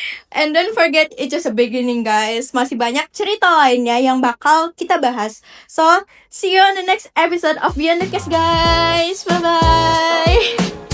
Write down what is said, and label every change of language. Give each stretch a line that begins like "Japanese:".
English: And don't forget, it's just a beginning guys.
Indonesian: Masih banyak cerita lainnya yang bakal kita bahas.
English: So, see you on the next episode of Beyond the Case guys. Bye-bye.